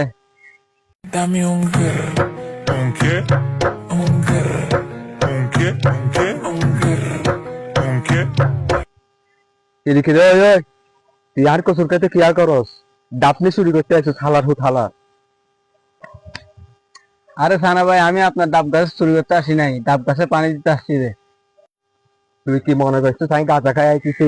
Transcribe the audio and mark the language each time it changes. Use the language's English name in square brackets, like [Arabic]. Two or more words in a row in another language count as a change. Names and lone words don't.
[Spanish] Dame un grr. ¿Un qué? Un grr. ¿Un qué? ¿Un qué? Un grr. ¿Un qué? [Bangla] কি লিখে রে? ওই তুই আর কচুর খাতে কি আর করস? ডাবনি চুরি করতে আইছিস হালার হুত হালা। আরে সানা ভাই, আমি আপনার ডাব গাছ চুরি করতে আসি নাই, ডাব গাছে পানি দিতে আসছি রে। তুই কি মনে করছিস আমি গাঁজা খাই আইছিস?